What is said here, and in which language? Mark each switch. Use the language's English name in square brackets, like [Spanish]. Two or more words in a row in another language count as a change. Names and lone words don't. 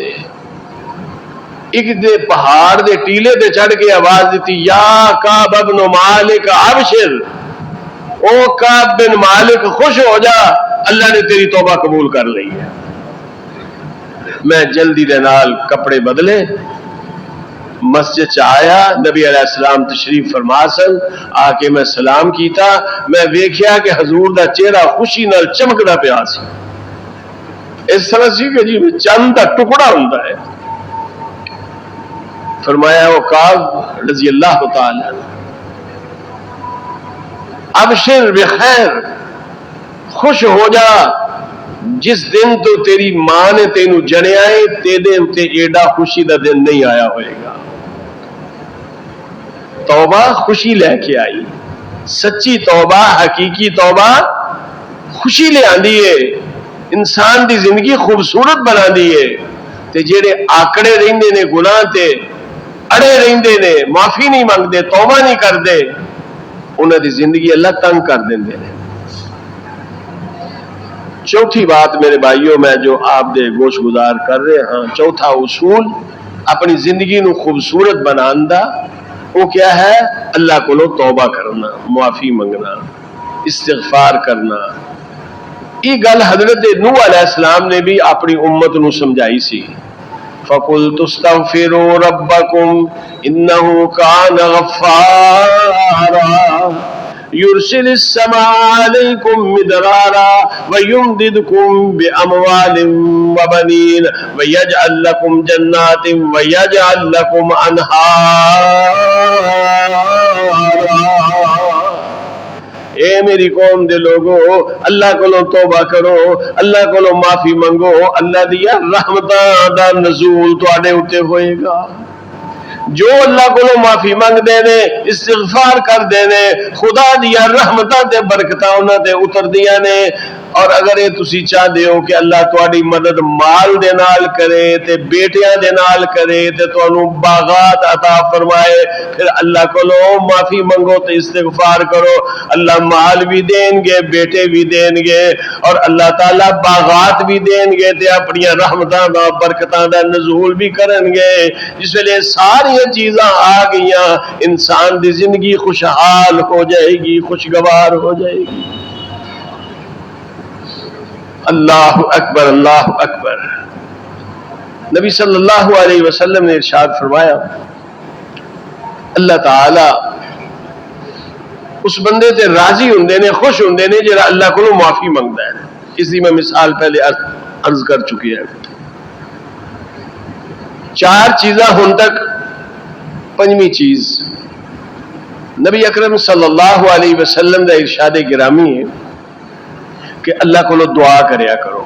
[Punjabi] ایک دے پہاڑ دے ٹیلے دے چڑھ کے آواز دیتی یا کعب بن مالک ابشر، او کعب بن مالک خوش ہو جا، اللہ نے تیری توبہ قبول کر لی ہے. میں جلدی دے نال کپڑے بدلے مسجد چ آیا. نبی علیہ السلام تشریف فرما سن. آ کے میں سلام کیتا. میں ویکھیا کہ حضور دا چہرہ خوشی نال چمکدا پیا سی. [Urdu] اس طرح سی کہ جی چند کا ٹکڑا ہوتا ہے. [Punjabi] فرمایا وہ کعب رضی اللہ تعالی [Arabic] ابشر بخیر، [Punjabi] خوش ہو جا، جس دن تو تیری ماں نے تینوں جنیا ہے تیرے تے ایڈا خوشی دا دن نہیں آیا ہوئے گا. توبہ خوشی لے کے آئی. سچی توبہ، حقیقی توبہ خوشی لے آندی ہے، انسان دی زندگی خوبصورت بنا دی ہے. تے جڑے آکڑے رہندے نے گناہ تے اڑے رہندے نے، معافی نہیں منگدے، توبہ نہیں کردے، انہاں دی زندگی اللہ تنگ کر دیندے نے. چوتھی بات میرے بھائیوں میں جو آپ دے گوش گزار کر رہے ہاں، چوتھا اصول اپنی زندگی نو خوبصورت بنان دا [Urdu] وہ کیا ہے؟ [Punjabi] اللہ کو توبہ کرنا، معافی منگنا، استغفار کرنا. یہ گل حضرت نوح علیہ السلام نے بھی اپنی امت نو سمجھائی سی. [Arabic] فقلت استغفروا ربکم انہ کان غفارا يرسل السماء عليكم مدرارا ويمددكم بأموال وبنين ويجعل لكم جنات ويجعل لكم أنهارا۔ [Punjabi] اے میری قوم دے لوگو، اللہ کولوں توبہ کرو، اللہ کولوں معافی منگو، اللہ دیا رحمتاں دا نزول تواڈے اُتے ہوئے گا۔ جو اللہ کو معافی منگ دینے، استغفار کر دینے، خدا دیا رحمتاں تے برکتاں انہاں تے اتر دیا نے۔ اور اگر یہ تسی چاہ دیو کہ اللہ تواڈی مدد مال دے نال کرے تے بیٹیاں دے نال کرے تے تانوں باغات عطا فرمائے، پھر اللہ کو معافی منگو تے استغفار کرو، [Urdu] اللہ مال بھی دیں گے، [Punjabi] بیٹے بھی دیں گے، اور اللہ تعالیٰ باغات بھی دیں گے تے اپنی رحمتاں دا برکتاں دا نزول بھی کرن گے۔ جس ویلے ساری چیزاں آ گئیاں، انسان دی زندگی خوشحال ہو جائے گی، خوشگوار ہو جائے گی۔ [Arabic] اللہ اکبر، اللہ اکبر۔ [Punjabi] نبی صلی اللہ علیہ وسلم نے ارشاد فرمایا، اللہ تعالی اس بندے تے راضی ہوندے نے، خوش ہوندے نے جڑا اللہ کو معافی منگدا ہے۔ اس دی میں مثال پہلے عرض کر چکی ہے۔ چار چیزاں ہن تک، پنجویں چیز [Urdu] نبی اکرم صلی اللہ علیہ وسلم کا ارشاد گرامی ہے کہ [Punjabi] اللہ کو دعا کریا کرو۔